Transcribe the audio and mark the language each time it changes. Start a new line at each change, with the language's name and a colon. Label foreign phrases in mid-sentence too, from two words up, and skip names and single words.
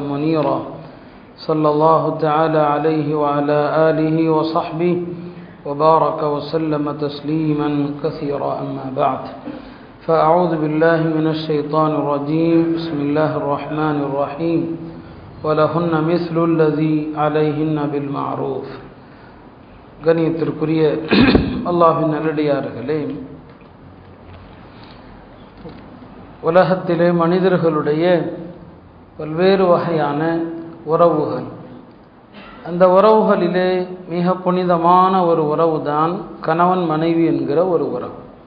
Arabic: منيرا صلى الله تعالى عليه وعلى آله وصحبه وبارك وسلم تسليما كثيرا أما بعد فأعوذ بالله من الشيطان الرجيم بسم الله الرحمن الرحيم وَلَهُنَّ مِثْلُ الَّذِي عَلَيْهِنَّ بِالْمَعْرُوفِ
Tamil: கண்ணியத்திற்குரிய அல்லாஹ்வின் நல்லடியார்களே, உலகத்திலே மனிதர்களுடைய பல்வேறு வகையான உறவுகள், அந்த உறவுகளிலே மிக புனிதமான ஒரு உறவு தான் கணவன் மனைவி என்கிற ஒரு உறவு.